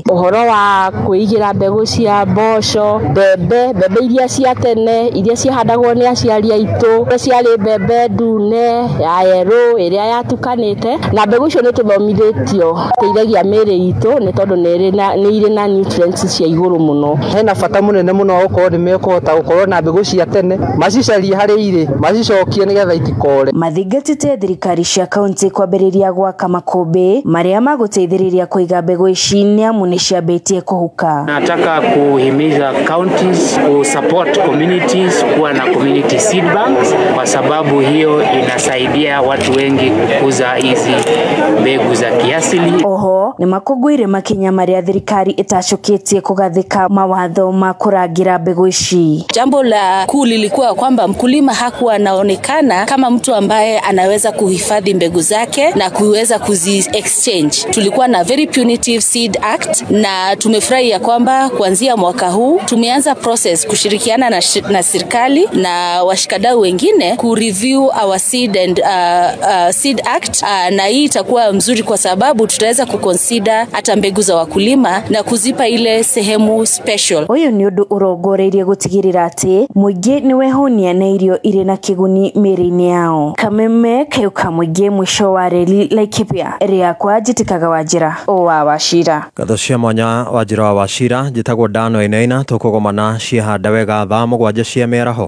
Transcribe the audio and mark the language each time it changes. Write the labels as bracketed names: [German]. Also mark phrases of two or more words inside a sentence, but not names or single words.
[Kikuyu] Ũhoro wa kwĩigĩra mbegũ cia mboco, mbembe iria cia tene iria ciahandagwo nĩ aciari aitũ, ciarĩ mbembe ndune ya yerũ ĩrĩa yatukanĩte, na mbegũ icio nĩ tũthomithĩtio teithagia mĩĩrĩ itũ nĩ tondũ nĩ irĩ na nutrients cia igũrũ mũno. Hena bata mũnene mũno wa gũkorwo nĩ mekũhota gũkorwo na mbegũ cia tene, macicarie harĩa irĩ, macicokie nĩgetha itikore. Mathingatĩte thirikari cia kaunti kwambĩrĩria gwaka makũmbĩ marĩa magũteithĩrĩria kũiga mbegũ ici nĩ amu nĩ ciambĩtie kũhuka. [Swahili] Nataka kuhimiza counties ku [English] support communities [Swahili] kuwa na [English] community seed banks, [Swahili] kwa sababu hiyo inasaidia watu wengi kukuza hizi mbegu za kiasili. [Kikuyu] Oho nĩ makũngũire makinya marĩa thirikari ĩtacũkĩtie kũgathĩka mawatho ma kũrangira mbegũ ici. [Swahili] Jambo la kuu lilikuwa kwamba mkulima hakuwa anaonekana kama mtu ambaye anaweza kuhifadhi mbegu zake na kuweza kuzi exchange. Tulikuwa na [English] Very Punitive Seed Act [Swahili] na tumefurahi ya kwamba kuanzia mwaka huu tumeanza process kushirikiana na serikali na washikadau wengine ku [English] review our Seed Act, [Swahili] na hii itakuwa mzuri kwa sababu tutaweza kuconsider hata mbegu za wakulima na kuzipa ile sehemu special. [Kikuyu] Uyu ni undu urongoreirie gutigirira ati muingi ni wehonia na irio irĩ na kiguni mĩĩrĩ-inĩ yao. Kameme kayuka muingi mwisho wa reli Laikipia ĩrĩa kwa njĩtĩkaga Wanjĩra wa Wachira. Ngatho cia mwanya Wanjĩra wa Wachira njĩtagwo Dan Wainaina tũkũgomana ciehanda wega thaa 7 cia mĩaraho.